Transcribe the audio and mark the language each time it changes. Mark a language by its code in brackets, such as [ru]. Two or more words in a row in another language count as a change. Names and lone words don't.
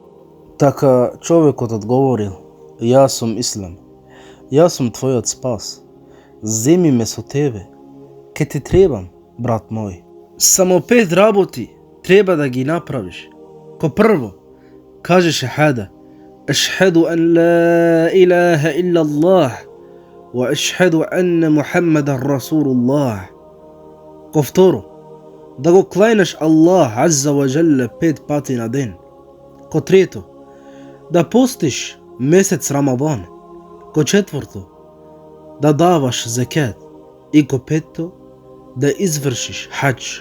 [mk] Така човекот одговорил: "Јас сум Ислам. Јас сум твојот спас. Земи ме со тебе. Ке ти требам, брат мој. Само 5 работи треба да ги направиш. Ко прво, кажи шахада: [ar] أشهد أن لا إله إلا الله وأشهد أن محمدا رسول الله. [mk] Ко второ, да го клајнеш [ar] الله عز وجل [mk] 5 пати на ден. Ко трето, да постиш месец Рамадан. Ко четврто, да даваш закат. И ко петто, да извршиш хадж."